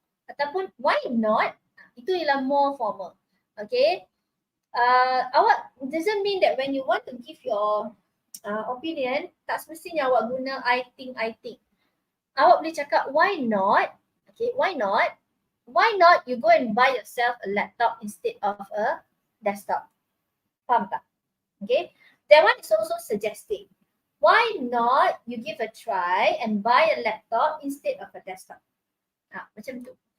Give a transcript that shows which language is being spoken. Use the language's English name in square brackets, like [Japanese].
[Malay] Ataupun why not, itu ialah [English] more formal. Okay, awak doesn't mean that when you want to give your opinion, [Malay] tak semestinya awak guna [English] I think. [Malay] Awak boleh cakap why not. [English] Okay, why not you go and buy yourself a laptop instead of a desktop. [Malay] Faham tak? [English] Okay, that one is also suggesting. Why not you give a try and buy a laptop instead of a desktop? [Malay] Macam tu.